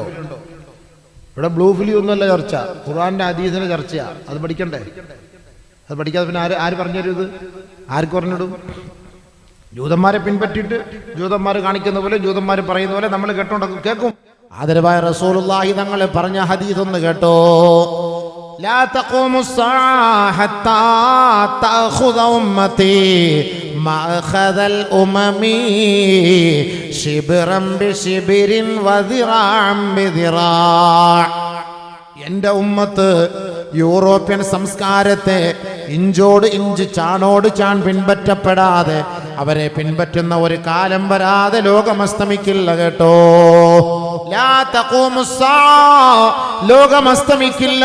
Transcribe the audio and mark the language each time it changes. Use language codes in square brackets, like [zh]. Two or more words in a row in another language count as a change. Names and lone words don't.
[ml] ഇവിടെ [en] blue film [ml] ഒന്നുമല്ല ചർച്ച, ഖുർആന്റെ ഹദീസിന്റെ ചർച്ചയാ. അത് പഠിക്കണ്ടേ? അത് പഠിക്കാതെ പിന്നെ ആര് പറഞ്ഞു തരും? ഇത് ആർക്ക് പറഞ്ഞിടും? ജൂതന്മാരെ പിൻപറ്റിയിട്ട് ജൂതന്മാർ കാണിക്കുന്ന പോലെ, ജൂതന്മാർ പറയുന്ന പോലെ നമ്മൾ കേട്ടോണ്ടൊക്കെ കേൾക്കും. ആദരവായ റസൂലുള്ളാഹി തങ്ങൾ പറഞ്ഞ ഹദീസ് ഒന്ന് കേട്ടോ. [ar] لا تقوم الساعة حتى تأخذ أمتي مأخذ الأمم شبرا بشبر وذراعا بذراع. [ml] എൻ്റെ ഉമ്മത്ത് യൂറോപ്യൻ സംസ്കാരത്തെ ഇഞ്ചോട് ഇഞ്ച് ചാണോട് ചാൺ പിൻപറ്റപ്പെടാതെ അവരെ പിൻപറ്റുന്ന ഒരു കാലം വരാതെ ലോകം അസ്തമിക്കില്ല കേട്ടോ. [ar] لا تقوم الساعة, [ml] ലോകം അസ്തമിക്കില്ല.